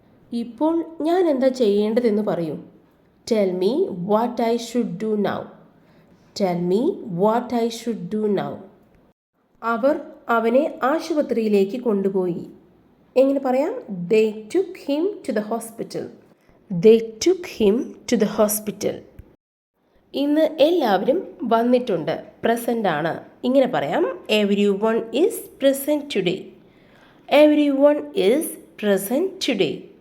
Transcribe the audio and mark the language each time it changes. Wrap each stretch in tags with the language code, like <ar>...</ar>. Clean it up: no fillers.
<ml>ഇപ്പോൾ ഞാൻ എന്താ ചെയ്യേണ്ടതെന്ന് പറയൂ.</ml> <en>Tell me what I should do now. Tell me what I should do now.</en> <ml>അവർ അവനെ ആശുപത്രിയിലേക്ക് കൊണ്ടുപോയി. എങ്ങനെ പറയാം?</ml> <en>They took him to the hospital. They took him to the hospital.</en> <ml>ഇന്ന് എല്ലാവരും വന്നിട്ടുണ്ട്. പ്രസൻ്റ് ആണ്. ഇങ്ങനെ പറയാം.</ml> <en>Everyone is present today. Everyone is present today.</en>